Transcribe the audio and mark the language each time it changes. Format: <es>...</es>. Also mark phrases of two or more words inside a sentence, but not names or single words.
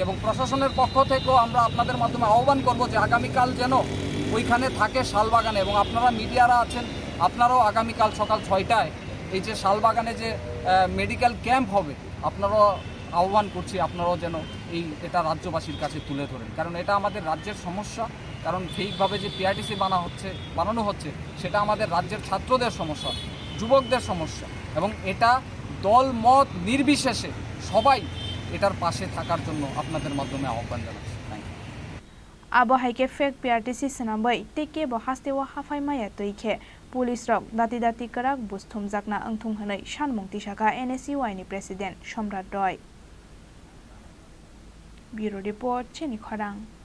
<bn>এবং প্রশাসনের পক্ষ থেকেও আমরা আপনাদের মাধ্যমে আহ্বান করব যে আগামীকাল যেন ওইখানে থাকে শালবাগানে, এবং আপনারা মিডিয়ারা আছেন, আপনারাও আগামীকাল সকাল 6টায় এই যে শালবাগানে যে মেডিকেল ক্যাম্প হবে, আপনারাও আহ্বান করছি আপনারাও যেন এটা রাজ্যবাসীর কাছে তুলে ধরেন, কারণ এটা আমাদের রাজ্যের সমস্যা। কারণ ঠিকভাবে যে পিআরটিসি বানানো হচ্ছে সেটা আমাদের রাজ্যের ছাত্রদের সমস্যা, যুবকদের সমস্যা, এবং এটা দল মত নির্বিশেষে সবাই এটার পাশে থাকার জন্য আপনাদের মাধ্যমে আহ্বান জানাচ্ছি।</bn> <trp>abo haike fake PRTC senabai teke bo haste wa hafai maya toike police rok dati karak busthum jakna angthung hanai sanmung tisaka NSUI ni president Somrat Roy.</trp> <en>Bureau report Chini Khorang.</en>